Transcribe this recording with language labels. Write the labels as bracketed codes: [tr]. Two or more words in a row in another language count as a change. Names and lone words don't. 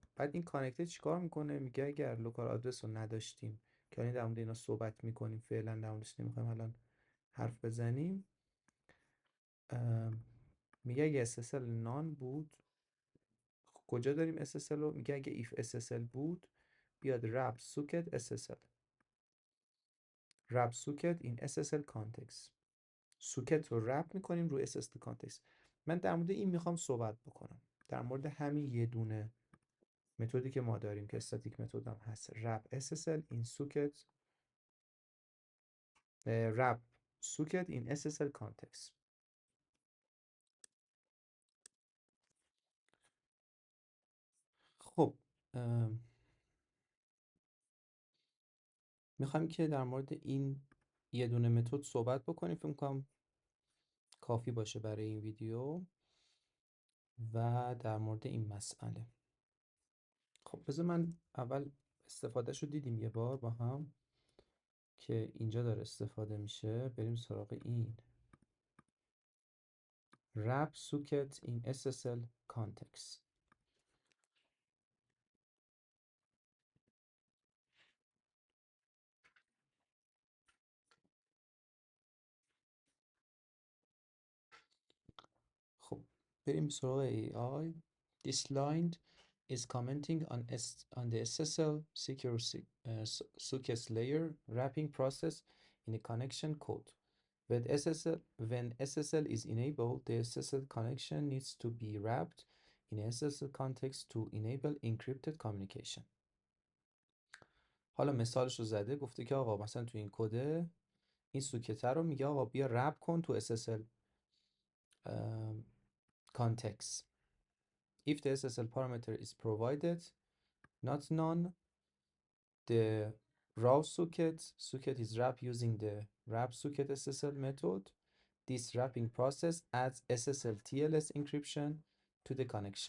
[fa] بعد این کانکتر چیکار میکنه؟ میگه اگر لوکال آدرس رو نداشتیم که الان در مورد اینا صحبت میکنیم، فعلا در موردش نمیخوایم الان حرف بزنیم. میگه اگه SSL نان بود، کجا داریم SSL رو؟ میگه اگه [en] if SSL [fa] بود بیاد [en] wrap socket SSL wrap socket in SSL context. [fa] سوکت رو رپ میکنیم رو [en] SSL context. [fa] من در مورد این میخوام صحبت بکنم، در مورد همین یه دونه متدی که ما داریم که استاتیک متد هم هست. [en] wrap SSL in socket wrap socket in SSL context. [fa] خب میخوایم که در مورد این یه دونه متد صحبت بکنیم. فکر کنم کافی باشه برای این ویدیو و در مورد این مسئله. خب بذار من اول استفادهش رو دیدیم یه بار با هم که اینجا داره استفاده میشه. بریم سراغ این [en] wrap socket in SSL context. [fa] خب بریم سراغ AI. [en] This line is commenting on the SSL secure sockets layer wrapping process in a connection code. When SSL is enabled, the SSL connection needs to be wrapped in SSL context to enable encrypted communication. [fa] حالا مثالش رو زده، گفته که آقا مثلا تو این کده این سوکت رو میگه آقا بیا رپ کن تو [en] SSL context. If the SSL parameter is provided, not none, the raw socket is wrapped using the wrap socket SSL method. This wrapping process adds SSL TLS encryption to the connection.